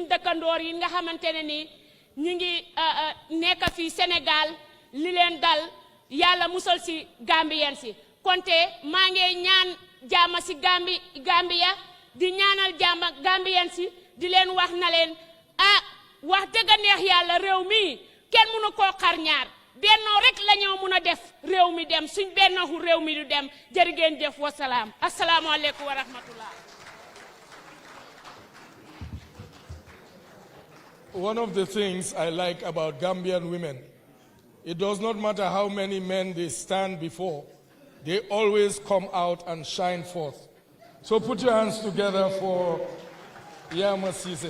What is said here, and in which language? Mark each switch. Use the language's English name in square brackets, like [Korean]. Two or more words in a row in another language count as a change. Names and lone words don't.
[Wolof] dëkkandoor yi nga xamante ne ni ñu ngi nekk fii Sénégal li leen dal yàlla musal si Gambien si konte maa ngi ñaan jàmm si Gambia di ñaanal jàmm Gambien si di leen wax na leen wax dëgg neex yàlla réew mi kenn mënu koo xar ñaar bennoo rek la ñoo mun a def réew mi dem suñ bennoo réew mi du dem jërë ngeen jëf [Arabic] والسلام السلام عليكم ورحمة الله. [English] One of the things I like about Gambian women, it does not matter how many men they stand before, they always come out and shine forth. So put your hands together for Yama Sise.